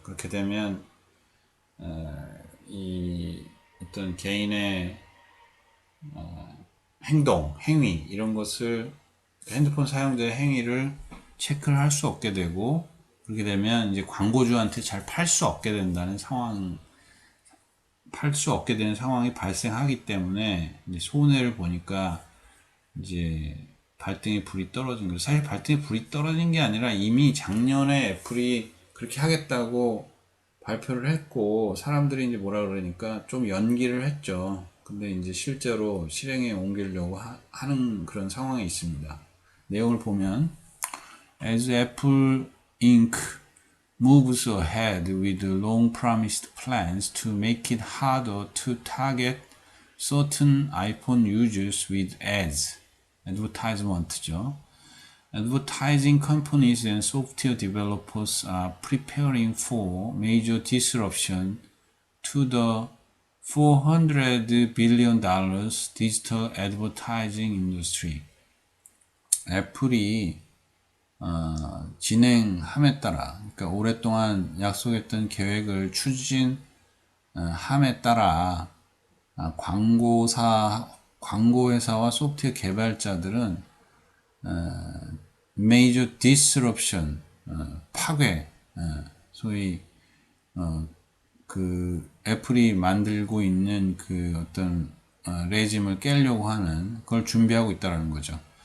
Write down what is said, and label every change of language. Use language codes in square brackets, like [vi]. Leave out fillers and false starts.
[ko] 그렇게 되면 이 어떤 개인의 행위 이런 것을 핸드폰 사용자의 행위를 체크를 할 수 없게 되고 그렇게 되면 이제 광고주한테 잘 팔 수 없게 된다는 팔 수 없게 되는 상황이 발생하기 때문에 이제 손해를 보니까 이제 발등에 불이 떨어진 거죠. 사실 발등에 불이 떨어진 게 아니라 이미 작년에 애플이 그렇게 하겠다고 발표를 했고 사람들이 이제 뭐라 그러니까 좀 연기를 했죠. 근데 이제 실제로 실행에 옮기려고 하는 그런 상황이 있습니다. 내용을 보면 [en] As Apple Inc. moves ahead with long-promised plans to make it harder to target certain iPhone users with ads, advertisement죠. Advertising companies and software developers are preparing for major disruption to the $400 billion digital advertising industry. [ko] 애플이 진행함에 따라, 그러니까 오랫동안 약속했던 계획을 추진함에 따라 광고회사와 소프트웨어 개발자들은 major disruption, 파괴, 소위 그 애플이 만들고 있는 그 어떤 레짐을 깨려고 하는 그걸 준비하고 있다는 거죠.